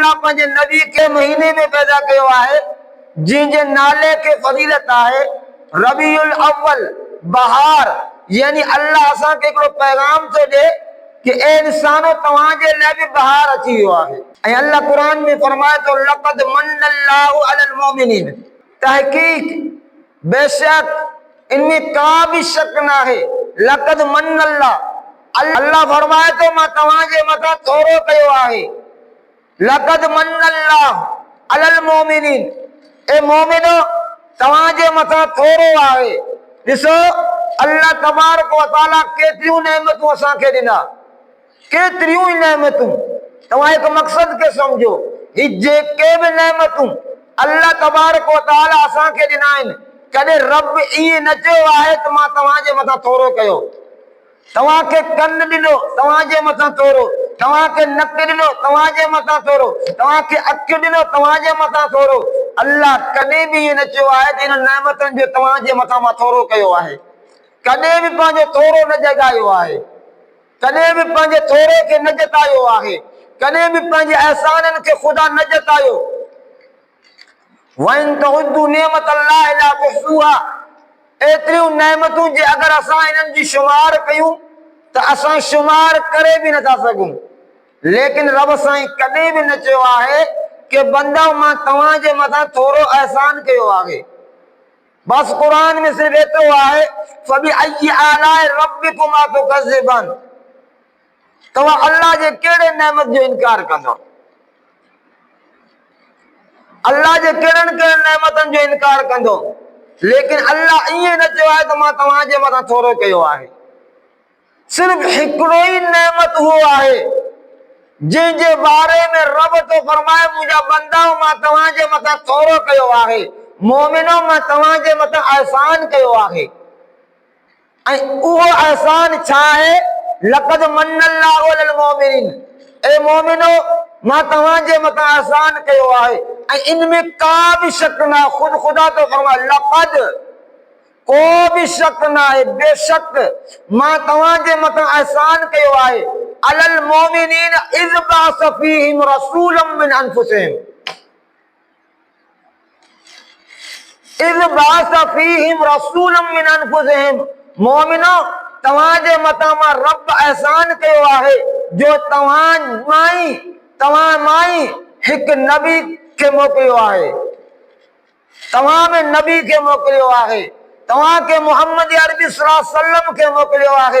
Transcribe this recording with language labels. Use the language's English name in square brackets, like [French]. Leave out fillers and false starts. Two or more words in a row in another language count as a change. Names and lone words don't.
[Sindhi] अल्लाह पंहिंजे नबी के महीने में पैदा कयो आहे जिनजे नाले के फजीलत आहे रबीउल अव्वल, बहार। यानी अल्लाह असां के हिकिड़ो पैगाम थो ॾे कि ए इंसानो तव्हांजे लाइ बि बहार अची वियो आहे। ऐं अल्लाह क़ुरान में फरमाए थो [Arabic] لقد من الله على المؤمنين, [Sindhi] तहक़ीक़ बेशक इनमें का भी शक न आहे। [Arabic] لقد من الله, [Sindhi] अल्लाह फरमाए थो मां तव्हांजे मथां थोरो कयो आहे। [Arabic] لقد من الله على المؤمنين, [Sindhi] ए मोमिनो तव्हांजे मथां थोरो आहे। ॾिसो अल्लाह तबारक व तआला केतिरियूं नेमतूं असांखे ॾिना, केतिरियूं ई नेमतूं। तव्हां हिकु मक़सद खे सम्झो, ही जेके बि नेमतूं अल्लाह तबारक व तआला असांखे ॾिना आहिनि, कॾहिं रब ईअं न चयो आहे त मां तव्हांजे मथां थोरो कयो। तव्हांखे कन ॾिनो तव्हांजे मथां थोरो, तव्हांखे नक ॾिनो तव्हांजे मथां थोरो, तव्हांखे अखि ॾिनो तव्हांजे मथां थोरो। अल्लाह कॾहिं बि ईअं न चयो आहे त इन नेमतुनि जो तव्हांजे मथां मां थोरो कयो आहे। कॾहिं बि पंहिंजो थोरो न जॻायो आहे, कॾहिं बि पंहिंजे थोरे खे न जतायो आहे, कॾहिं बि पंहिंजे अहसाननि खे ख़ुदा न जतायो। [Arabic] وإن تعدوا نعمة الله لا تحصوها, [Sindhi] एतिरियूं नेमतूं जे अगरि असां इन्हनि जी शुमार कयूं त असां शुमार करे बि नथा सघूं। लेकिन रब साईं कॾहिं बि न चयो आहे कि बंदा मां तव्हांजे मथां थोरो एहसान कयो आहे। बस कुरान में सिर्फ एतिरो आहे [Arabic] فبأي آلاء ربكما تكذبان, [Sindhi] तव्हां अल्लाह जे कहिड़े नेमत जो इनकार कंदो, अल्लाह जे कहिड़नि कहिड़नि नेमतनि जो इनकार कंदो। लेकिन अल्लाह ईअं न चयो आहे त मां तव्हांजे मथां थोरो कयो आहे। सिर्फ हिकिड़ो ई नेमत उहो आहे जंहिंजे बारे में रब तो फरमाए मुंहिंजा बंदा मां तव्हांजे मथां थोरो कयो आहे, मोमिनो मां तव्हांजे मथां एहसान कयो आहे। ऐं उहो एहसान छा आहे? [Arabic] لقد من الله على المؤمنين, [Sindhi] ए मोमिनो मां तव्हांजे मथां एहसान कयो आहे। ऐं इनमें का भी शक ना, खुद खुदा तो फरमाए लक़द, को भी शक ना है, बेशक मां तव्हांजे मथां एहसान कयो आहे। [Arabic] على المؤمنين إذ بعث فيهم رسولا من أنفسهم إذ بعث فيهم رسولا من أنفسهم, [Sindhi] मोमिनो तव्हांजे मथां मां रब एहसान कयो आहे जो तव्हां मां हिकु नबी खे मोकिलियो आहे, तव्हां में नबी खे मोकिलियो आहे, तव्हांखे मोहम्मद अरबी [Arabic] صلى الله عليه وسلم [Sindhi] खे मोकिलियो आहे।